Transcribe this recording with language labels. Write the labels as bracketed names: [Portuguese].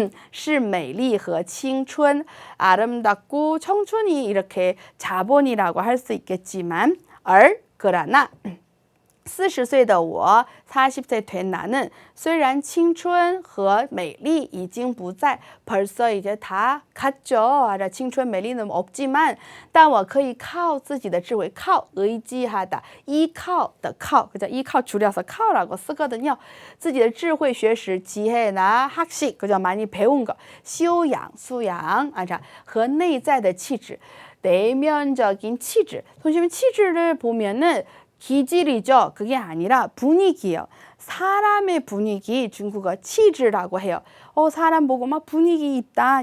[Chinese] 是美丽和青春, [Korean] 아름답고 청춘이 이렇게 자본이라고 할 수 있겠지만, 그러나 [Chinese] 40岁的我, [Korean] 40세 된 나는 [Chinese] 虽然青春和美丽已经不在, [Korean] 벌써 이제 다 갔죠. [Chinese] 青春美丽는 없지만, 但我可以靠自己的智慧, 靠 [Korean] 의지하다, [Chinese] 依靠的靠, 그죠? [Korean] 依靠 줄여서 靠라고 쓰거든요. [Chinese] 自己的智慧学识, [Korean] 지혜나 학식, [Chinese] 그죠? [Korean] 많이 배운 거, 修养, 수양,和内在的气质, 내면적인 치질. 선생님 치질을 보면은 기질이죠. 그게 아니라 분위기예요. 사람의 분위기, 중국어 치질이라고 해요. 사람 보고 막 분위기 있다.